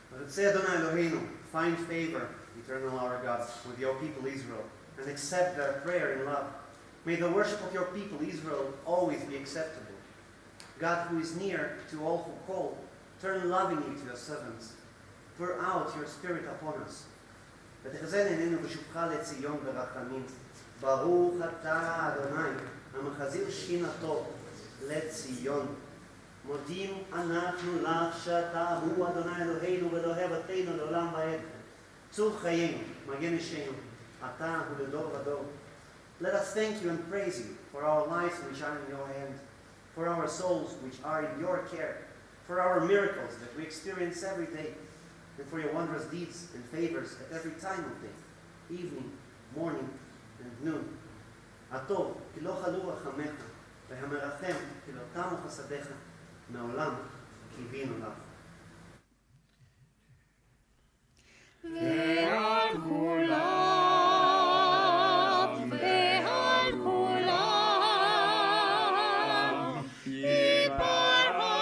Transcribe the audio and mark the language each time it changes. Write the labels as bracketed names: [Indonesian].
[English] Yotzei Adonai Eloheinu, find favor, eternal our God, with your people Israel, and accept their prayer in love. May the worship of your people Israel always be acceptable. God, who is near to all who call, turn lovingly to your servants. Pour out your spirit upon us. [Hebrew] ותחזן עינינו בשובך לציון ברחמים. ברוך אתה אדוני, המחזיר שכינתו לציון. מודים אנחנו לך שאתה הוא אדוני אלוהינו ואלוהי אבותינו לעולם ועד. צור חיינו, מגן נשינו, אתה הוא לדור ודור. [English] Let us thank you and praise you for our lives which are in your hand, for our souls which are in your care, for our miracles that we experience every day, and for your wondrous deeds and favors at every time of day, evening, morning, and noon. [Hebrew] הטוב, כי לא חלו רחמך, והמרחם, כי לא תמו חסדיך, מעולם קיווינו לך. ועל כולם, ועל כולם, יתברך